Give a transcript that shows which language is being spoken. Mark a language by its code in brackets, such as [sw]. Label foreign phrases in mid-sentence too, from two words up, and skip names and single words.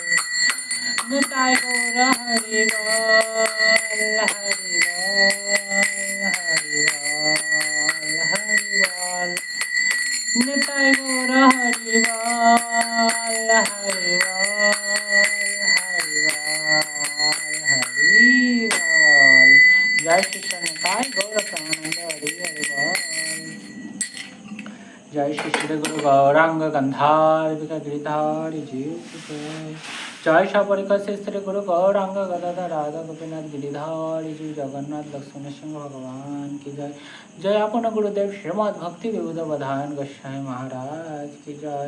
[bn] নিতাই গৌর হরি বল, হরি বল, হরি বল, হরি বল। নিতাই গৌর হরি বল, হরি বল, হরি বল, হরি বল। জয় শ্রী নিতাই গৌর প্রেমানন্দ হরি হরি বল। [hi] जय श्री श्री गुरु गौरांग गंधार्विक गिरिधारी जीव की जय। जय सपरिकर श्री गुरु गौरांग गदाधर राधा गोपीनाथ गिरिधारी जीव जगन्नाथ लक्ष्मण सिंह भगवान की जय। जय अपन गुरुदेव श्रीमद भक्ति विबुध बधान गोस्वामी महाराज की जय।